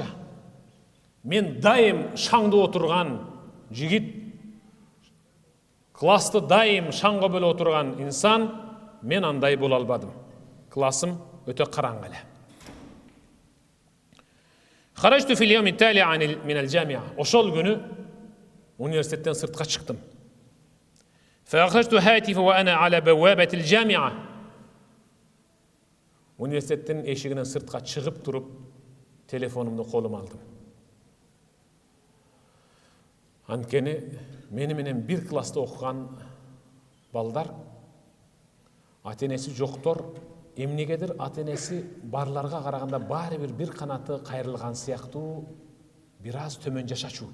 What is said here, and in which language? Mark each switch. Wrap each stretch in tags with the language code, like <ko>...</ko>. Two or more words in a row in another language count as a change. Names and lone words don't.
<ky>Мен дайым шаңда отурган жигит, класты дайым шаңга бөлө отурган инсан, мен андай боло албадым. Классым өтө караңгы эле.</ky> <ar>خرجت في اليوم التالي من الجامعة.</ar> <ky>Ошол күнү университеттен сыртка чыктым.</ky> <ar>فتحت هاتفي وأنا على بوابة الجامعة.</ar> <ky>Университеттин эшигинен сыртка чыгып туруп, телефонумду колума алдым. Анткени мени менен бир класста окуган балдар ата-энеси жоктор эмнегедир ата энеси барларга караганда баары бир канаты кайрылган сыяктуу бир аз төмөн жашачу.</ky>